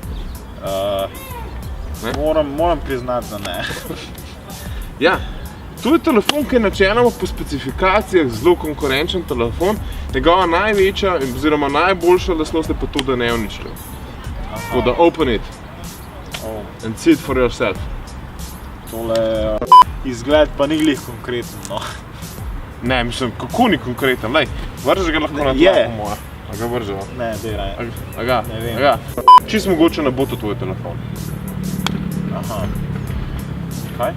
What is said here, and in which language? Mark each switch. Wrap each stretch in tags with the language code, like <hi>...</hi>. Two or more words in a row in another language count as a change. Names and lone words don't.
<sl>Moram priznati, da ne. Ja. To je telefon, ki je načeloma po specifikacijah zelo konkurenčen telefon. Njegova največja oziroma najboljša lastnost je pa to, da je neuničljiv. Tako da</sl> <en>open it and see it for yourself.</en> <sl>Tole izgled pa ni glih konkreten, no. Ne, mislim, kako ni konkreten? Lej, vrži ga lahko na tla po moja. A ga vrževa? Ne, dej raje. A ga? Ne vem. A ga? Čisto mogoče ne bo to tvoj telefon. Aha. Kaj?</sl>